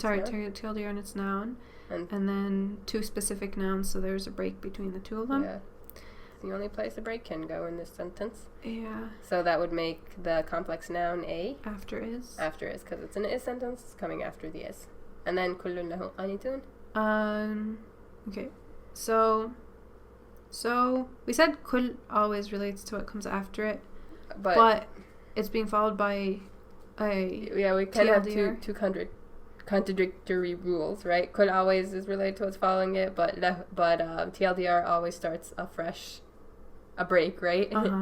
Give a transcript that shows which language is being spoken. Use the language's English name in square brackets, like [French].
[English] Sorry, its noun. TLDR and its noun. And then 2 specific nouns, so there's a break between the 2 of them. Yeah. It's the only place a break can go in this sentence. Yeah. So that would make the complex noun a. After is. After is, because it's an is sentence, it's coming after the is. And then [Arabic] كُلٌّ لَهُ قَانِتٌ. [English] Okay. So we said kul always relates to what comes after it. But it's being followed by a yeah, we kind of TLDR. have two contradictory rules, right? Kul always is related to what's following it, but TLDR always starts afresh, a break, right?